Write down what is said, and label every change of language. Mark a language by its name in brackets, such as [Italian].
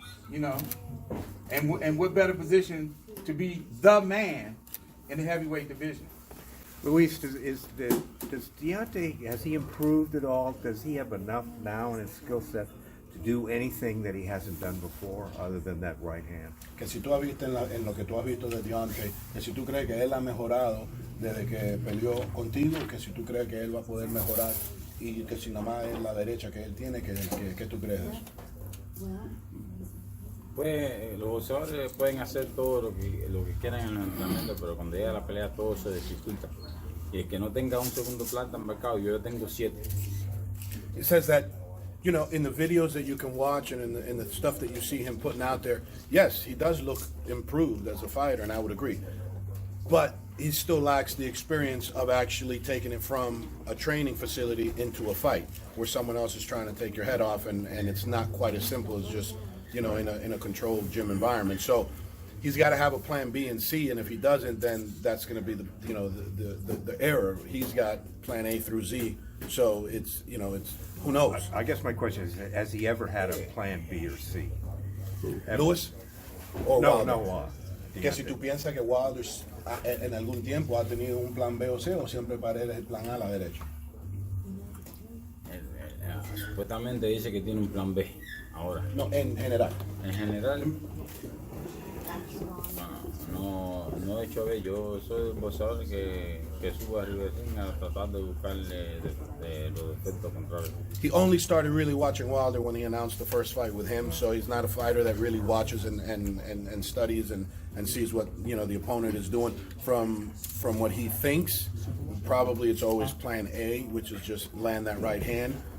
[English] You know, and what better position to be the man in the heavyweight division? Luis, does Deontay, has he improved at all? Does he have enough now in his skill set to do anything that he hasn't done before other than that right hand? [Spanish] Que si tú has visto en lo que tú has visto de Deontay, que si tú crees que él ha mejorado desde que peleó contigo, que si tú crees que él va a poder mejorar y que si nada más es la derecha que él tiene, ¿qué tú crees de eso? Pues los boxeadores pueden hacer todo lo que quieran en el entrenamiento, pero cuando llega la pelea todo se dificulta. Y el que no tenga un segundo plata en mercado, yo tengo 7. [English] It says that, you know, in the videos that you can watch and in the stuff that you see him putting out there, yes, he does look improved as a fighter, and I would agree. But he still lacks the experience of actually taking it from a training facility into a fight, where someone else is trying to take your head off, and it's not quite as simple as just, you know, in a controlled gym environment. So he's got to have a plan B and C, and if he doesn't, then that's going to be the error. He's got plan A through Z, so it's, you know, it's, who knows? I guess my question is, has he ever had a plan B or C? Ever? Lewis or No, Wilder? no. [Spanish] Que si tú piensas que Wilder en algún tiempo ha tenido un plan B o C, o siempre para él es el plan A a la derecha. Supuestamente dice que tiene un plan B ahora. No, en general. En general, no he hecho ver. Yo soy un boxeador que sube arriba de ring a tratar de buscarle los defectos contrarios. [English] He only started really watching Wilder when he announced the first fight with him, so he's not a fighter that really watches and studies and sees what, you know, the opponent is doing. From what he thinks, probably it's always plan A, which is just land that right hand.